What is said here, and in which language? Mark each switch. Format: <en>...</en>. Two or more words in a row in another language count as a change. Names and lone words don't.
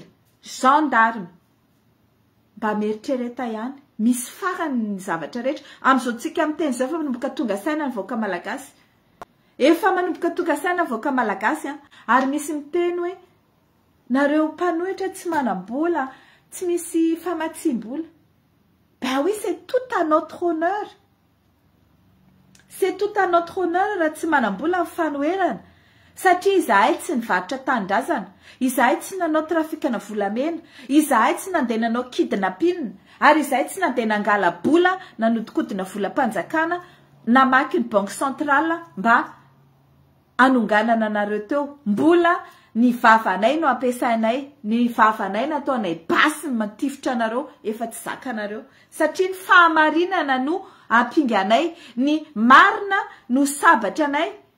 <mg>gendarme mba meritrereta ihany misy farany ny zavatra rehetra am'izao tsika miteny zao fa manomboka tonga saina ny vahoaka malagasy efa manomboka tonga saina ny vahoaka malagasy ary misy miteny hoe nareo mpanohitra tsy manam-bola tsy misy famatsim-bola</mg> <fr>ben oui c'est tout à notre honneur c'est tout à notre honneur</fr> <mg>raha tsy manam-bola ny fanoherana satria izahay tsy nivarotra tandrazana izahay tsy nanao trafikana volamena izahay tsy nandeha nanao kidnapping ary izahay tsy nandeha nangala bola nanodikodina volam-panjakana namaky ny</mg> <fr>banque centrale</fr> <mg>mba anonganana anareo teo mbola ny vavanay no ampiasainay, ny vavanay nataonay basy ny matifotra anareo efa tsy zakanareo satria ny fahamarinana no ampinganay, ny marina no sabatra anay.</mg>